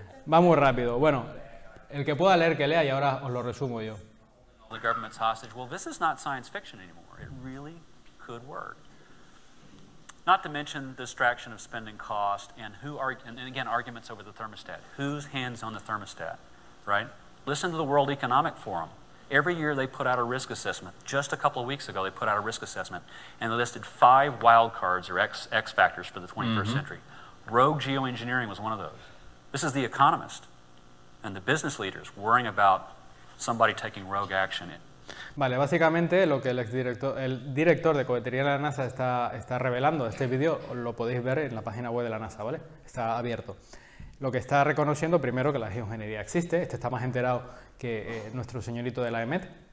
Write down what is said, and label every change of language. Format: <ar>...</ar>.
<es>Va muy rápido. Bueno, el que pueda leer, que lea y ahora os lo resumo yo.</es> <en>The government's hostage. Well, this is not science fiction anymore. It really could work. Not to mention the distraction of spending cost and again, arguments over the thermostat. Whose hands on the thermostat, right? Listen to the World Economic Forum. Every year they put out a risk assessment. Just a couple of weeks ago they put out a risk assessment and they listed 5 wild cards or X factors for the 21st century. Rogue geoengineering was one of those. This is The Economist and the business leaders worrying about somebody taking rogue action.</en> <es>Vale, básicamente lo que el director de cohetería de la NASA está revelando, este vídeo lo podéis ver en la página web de la NASA, ¿vale? Está abierto. Lo que está reconociendo, primero, que la geoingeniería existe, está más enterado que nuestro señorito de la EMET.</es>